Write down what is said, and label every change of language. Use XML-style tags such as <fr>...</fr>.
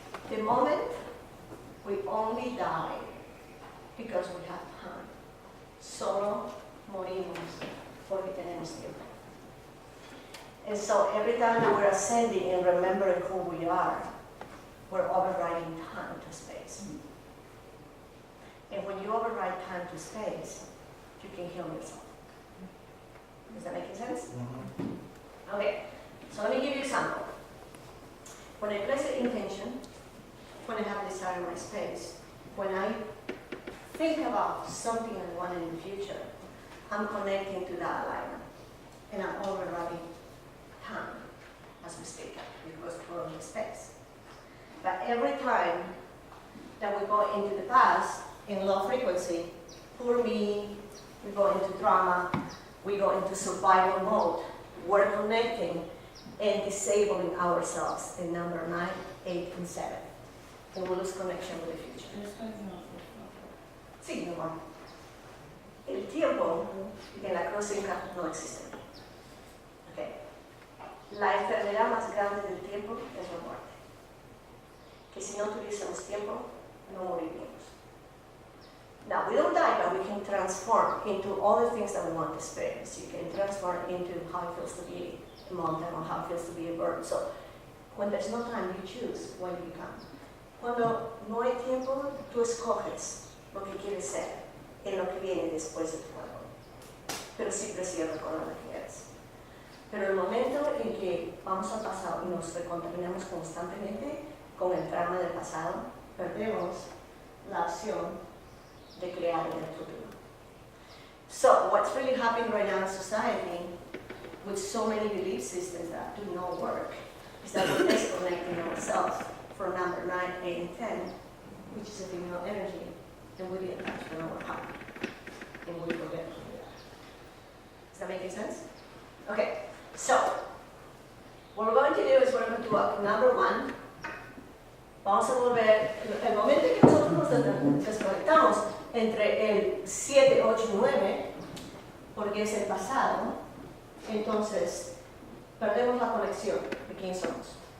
<en>The moment we only die because we have time.</en> <es>Solo morimos porque tenemos tiempo.</es> <en>And so every time that we're ascending and remembering who we are, we're overriding time to space. And when you override time to space, you can heal yourself. Does that make sense? Okay, so let me give you an example. When I place an intention, when I have a desire in my space, when I think about something I want in the future, I'm connecting to that alignment. And I'm overriding time as we speak, because we're in space. But every time that we go into the past, in low frequency, poor me, we go into drama, we go into survival mode. We're connecting and disabling ourselves in number 9, 8, and 7. And we lose connection with the future.</en> <es>Sí, mi amor. El tiempo en la cruz Inca no existe. Okay. La enfermedad más grande del tiempo es la muerte. Que si no tuviésemos tiempo, no moriríamos.</es> <en>Now, we don't die, but we can transform into all the things that we want to experience. You can transform into how it feels to be a mountain or how it feels to be a bird. So, when there's no time, you choose what you become.</en> <es>Cuando no hay tiempo, tú escoges lo que quieres ser en lo que viene después de tu cuerpo. Pero siempre sigue recordando lo que eres. Pero el momento en que vamos al pasado y nos recontaminamos constantemente con el trauma del pasado, perdemos la opción de crear en el futuro.</es> <en>So, what's really happening right now in society, with so many belief systems that do not work is that we're disconnecting ourselves from number 9, 8, and 10, which is a female energy, and we didn't touch from our heart. And we forget who we are. Does that make sense? Okay, so what we're going to do is we're going to do number 1.</en> <es>Vamos a volver, el momento en que nosotros nos desconectamos entre el 7, 8 y 9, porque es el pasado, entonces perdemos la conexión de quién somos.</es>